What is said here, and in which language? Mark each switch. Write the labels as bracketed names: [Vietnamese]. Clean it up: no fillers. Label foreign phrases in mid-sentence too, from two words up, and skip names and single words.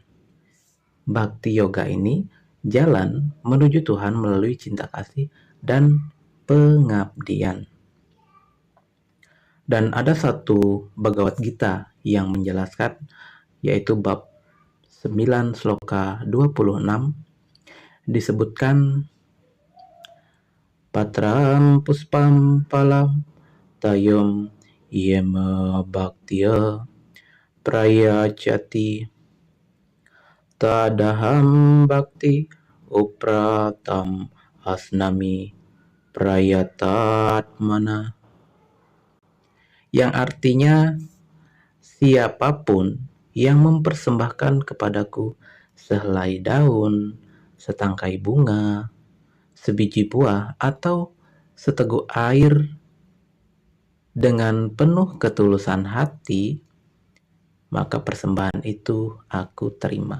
[Indonesian] Bhakti Yoga ini jalan menuju Tuhan melalui cinta kasih dan pengabdian. Dan ada satu Bhagavad Gita yang menjelaskan, yaitu bab 9 sloka 26, disebutkan [Sanskrit] पत्रं पुष्पं फलं तोयं योमे भक्त्या प्रयच्छति तदहं भक्ति उपहृतम् अश्नामि प्रयतात्मना, [Indonesian] yang artinya siapapun yang mempersembahkan kepadaku sehelai daun, setangkai bunga, sebiji buah, atau seteguk air dengan penuh ketulusan hati, maka persembahan itu aku terima.